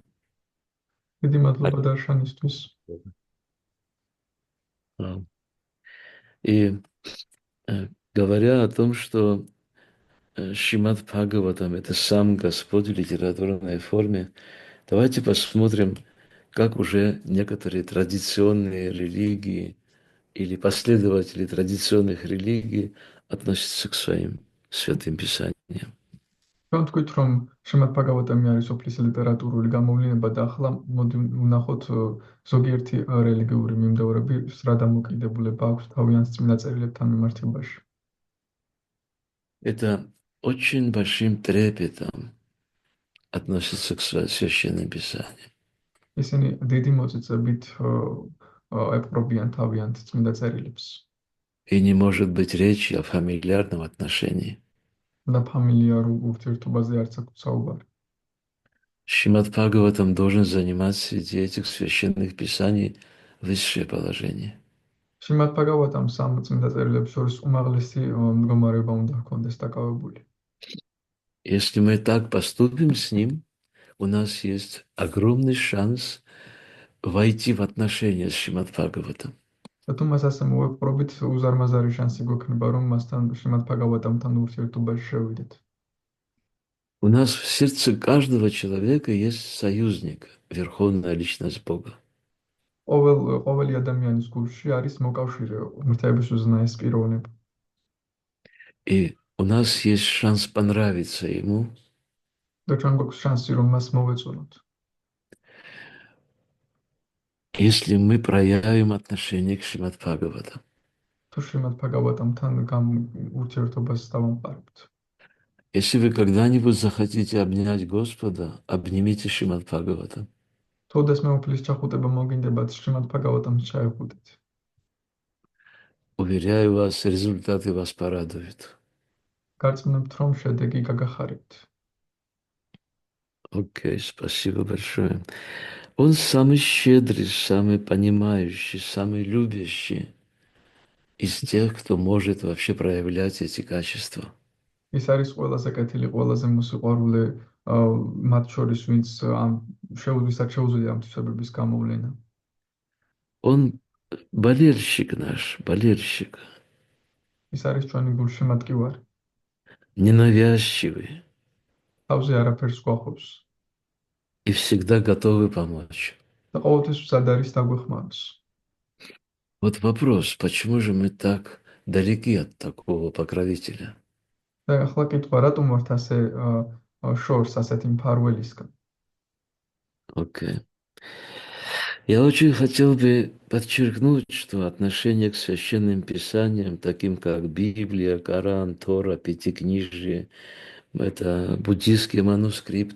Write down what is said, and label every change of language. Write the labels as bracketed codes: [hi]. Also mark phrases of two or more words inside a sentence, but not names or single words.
[ka] დიდი მადლობა დარშანისთვის. [ru] И говоря о том, что Шримад Бхагаватам — это сам Господь в литературной форме, давайте посмотрим, как уже некоторые традиционные религии или последователи традиционных религий относятся к своим святым писаниям. [ka] ჩვენ თქვით, რომ შრიმად ბჰაგავატამი არის ოფლის ლიტერატურული გამოვლენა და ახლა მოდი ვნახოთ ზოგიერთი რელიგიური მიმდევრები რა დამოკიდებულება აქვს თავიანთ წმინდა წერილებთან მიმართებაში. [ru] Это очень большим трепетом относится к священным писаниям. [ka] ისინი დიდი მოწიწებით ეპყრობიან თავიანთ წმინდა წერილებს. [ru] И не может быть речи о фамильярном отношении. [ka] და ფამილიარულ ურთიერთობაზე არც აქვს საუბარი. [ru] Шримад Бхагаватам должен занимать среди этих священных писаний высшее положение. [ka] შრიმად ბჰაგავატამ სამ წმინდა წერილებს შორის უმაღლესი მდგომარეობა უნდა ჰქონდეს დაკავებული. [ru] Если мы так поступим с ним, у нас есть огромный шанс войти в отношения с Шримад Бхагаватам. [ka] და თუ მას ასე მოვეპყრობით, უზარმაზარი შანსი გვექნება, რომ მასთან შრიმად ბჰაგავატამთან ურთიერთობაში შევიდეთ. [ru] У нас в сердце каждого человека есть союзник, верховная личность Бога. [ka] ყოველი ადამიანის გულში არის მოკავშირე, ღმრთების უზენაეს პიროვნება. [ru] И у нас есть шанс понравиться ему. [ka] და ჩვენ გვაქვს შანსი, რომ მას მოვეწონოთ. [ru] Если мы проявим отношение к Шримад Бхагаватам. [ka] თუ შრიმად ბჰაგავატამთან ურთიერთობას დავამყარებთ. [ru] Если вы когда-нибудь захотите обнять Господа, обнимите Шримад Бхагаватам. [ka] თუ დასმე უფლის ჩახუტება მოგინდებათ, შრიმად ბჰაგავატამს ჩაეხუტეთ. [ru] Уверяю вас, результаты вас порадуют. [ka] გარწმუნებთ, რომ შედეგი გაგახარებთ. [ru] Окей, спасибо большое. Он самый щедрый, самый понимающий, самый любящий из тех, кто может вообще проявлять эти качества. [ka] ის არის ყველაზე კეთილი, ყველაზე მოსიყვარულე მათ შორის, ვინც შეუძლიათ შეუძლია ამ თვისებების გამოვლენა. [ru] Он болельщик наш, болельщик. [ka] ის არის ჩვენი გულშემატკივარი. [ru] Ненавязчивый. [ka] თავზე არაფერს გვახობს. [ru] И всегда готовы помочь. [ka] და ყოველთვის მზად არის დაგვეხმაროს. [ru] Вот вопрос, почему же мы так далеки от такого покровителя? [ka] და ახლა კითხვა, რატომ ვართ ასე შორს ასეთი მფარველისგან? [ru] Окей. Я очень хотел бы подчеркнуть, что отношение к священным писаниям, таким как Библия, Коран, Тора, Пятикнижие, это буддийские манускрипты.